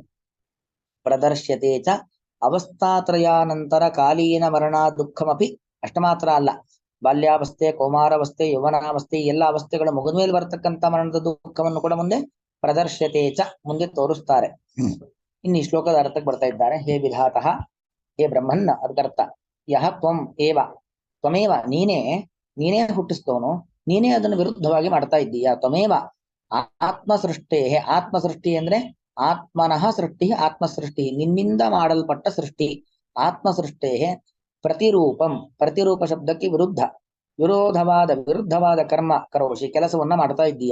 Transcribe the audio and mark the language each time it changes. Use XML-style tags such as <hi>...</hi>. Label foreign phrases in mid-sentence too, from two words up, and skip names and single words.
<sa>ಪ್ರದರ್ಶ್ಯತೆ ಚ ಅವಸ್ಥಾತ್ರಯಾನಂತರ ಕಾಲೀನ ಮರಣ ದುಃಖಮಪಿ,</sa> <kn>ಅಷ್ಟ ಮಾತ್ರ ಅಲ್ಲ, ಬಾಲ್ಯಾವಸ್ಥೆ, ಕೌಮಾರಾವಸ್ಥೆ, ಯೌವನಾವಸ್ಥೆ ಎಲ್ಲ ಅವಸ್ಥೆಗಳ ಮುಗಿದ ಮೇಲೆ ಬರತಕ್ಕಂಥ ಮರಣದ ದುಃಖವನ್ನು ಕೂಡ ಮುಂದೆ</kn> <sa>ಪ್ರದರ್ಶ್ಯತೆ ಚ</sa> <kn>ಮುಂದೆ ತೋರಿಸ್ತಾರೆ. ಇನ್ನು ಈ ಶ್ಲೋಕದ ಅರ್ಥಕ್ಕೆ ಬರ್ತಾ ಇದ್ದಾರೆ.</kn> <sa>ಹೇ ವಿಧಾತಃ, ಹೇ ಬ್ರಹ್ಮನ್ನ,</sa> <kn>ಅದಕ್ಕರ್ಥ</kn> <sa>ಯಹ ತ್ವಂ ಏವ, ತ್ವಮೇವ</sa> <kn>ನೀನೇ ಹುಟ್ಟಿಸ್ತವನು, ನೀನೇ ಅದನ್ನು ವಿರುದ್ಧವಾಗಿ ಮಾಡ್ತಾ ಇದ್ದೀಯ.</kn> <sa>ತ್ವಮೇವ ಆತ್ಮಸೃಷ್ಟೇ,</sa> <kn>ಆತ್ಮಸೃಷ್ಟಿ ಅಂದ್ರೆ</kn> <sa>ಆತ್ಮನಃ ಸೃಷ್ಟಿ,</sa> <kn>ಆತ್ಮಸೃಷ್ಟಿ ನಿನ್ನಿಂದ ಮಾಡಲ್ಪಟ್ಟ ಸೃಷ್ಟಿ.</kn> <sa>ಆತ್ಮಸೃಷ್ಟೇ ಪ್ರತಿರೂಪಂ,</sa> <kn>ಪ್ರತಿರೂಪ ಶಬ್ದಕ್ಕೆ ವಿರುದ್ಧವಾದ</kn> <sa>ಕರ್ಮ ಕರೋಷಿ,</sa> <kn>ಕೆಲಸವನ್ನ ಮಾಡ್ತಾ ಇದ್ದೀಯ.</kn>